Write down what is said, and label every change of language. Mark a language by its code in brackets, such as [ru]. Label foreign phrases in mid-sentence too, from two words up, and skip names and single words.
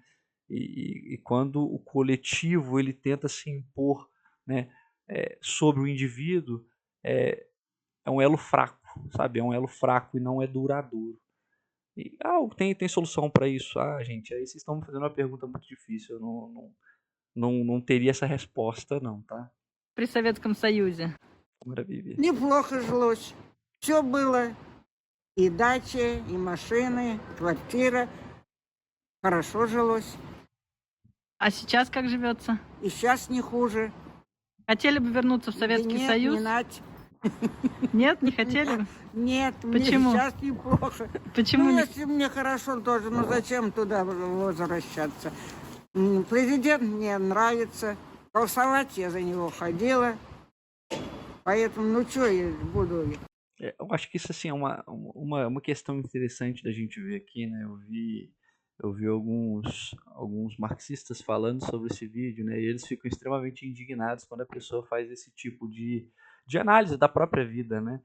[pt] E quando o coletivo ele tenta se impor, né, sobre o indivíduo, é um elo fraco, sabe? É um elo fraco e não é duradouro. E, tem solução para isso? Ah, gente, aí vocês estão me fazendo uma pergunta muito difícil. Eu não teria essa resposta, não, tá? [ru] При Советском Союзе. [pt] Maravilha. [ru] Неплохо жилось. Все было. И дача, и машины, квартира. Хорошо жилось. А сейчас как живется? И сейчас не хуже. Хотели бы вернуться в Советский Нет, Союз? не нать. Нет, не хотели? Нет, Почему? мне сейчас неплохо. Почему Ну, не? если мне хорошо тоже, ну зачем туда возвращаться? Президент мне nравится. Голосовать я за него ходила. Поэтому, ну что я буду... [pt] Eu acho que isso assim, é uma questão interessante da gente ver aqui, né? Eu vi alguns marxistas falando sobre esse vídeo, né? E eles ficam extremamente indignados quando a pessoa faz esse tipo de análise da própria vida, né?